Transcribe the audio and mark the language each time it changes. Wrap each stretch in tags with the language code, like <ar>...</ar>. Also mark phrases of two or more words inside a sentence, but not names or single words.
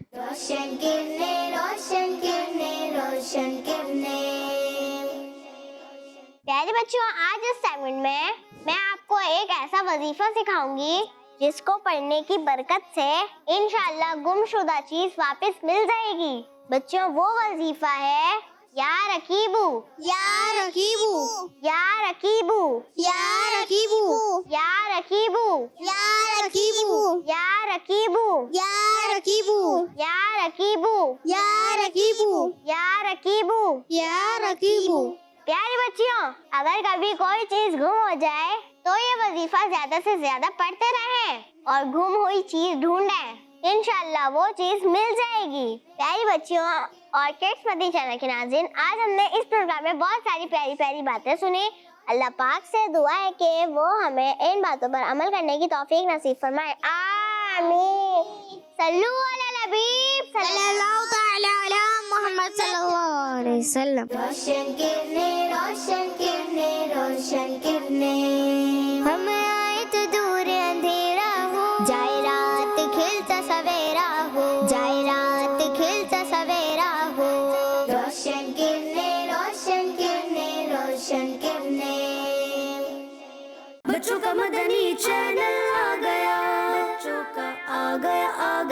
<hi>रोशन किरने, रोशन किरने, रोशन किरने। प्यारे बच्चों, आज इस सेगमेंट में मैं आपको एक ऐसा वजीफा सिखाऊंगी जिसको पढ़ने की बरकत से इंशाअल्लाह गुमशुदा चीज वापस मिल जाएगी। बच्चों, वो वजीफा है</hi> <ar>يا رقيب, يا رقيب, يا رقيب, يا رقيب, يا رقيب, يا رقيب, يا رقيب, يا رقيب, يا رقيب, يا رقيب, يا رقيب, يا رقيب.</ar> <hi>प्यारे बच्चियों, अगर कभी कोई चीज गुम हो जाए तो ये वजीफा ज्यादा से ज्यादा पढ़ते रहें और गुम हुई चीज ढूंढें। इंशाअल्लाह वो चीज मिल जाएगी। प्यारी बच्चियों और किड्स मदी चैनल के नाज़रीन, आज हमने इस प्रोग्राम में बहुत सारी प्यारी प्यारी बातें सुनी। अल्लाह पाक से दुआ है कि वो हमें इन बातों पर अमल करने की तौफीक नसीब फरमाए।</hi> <ar>आमीन। صلوا على النبي صلى الله تعالى على محمد صلى الله عليه وسلم.</ar> <hi>रोशन किरने, रोशन किरने, रोशन किरने। हम आए तो दूर अंधेरा हो, जाए रात खिलता सवेरा हो, जाए रात खिलता सवेरा हो। रोशन किरने, रोशन किरने, रोशन किरने। बच्चों का मदनी चैनल आ गया, बच्चों का आ गया</hi>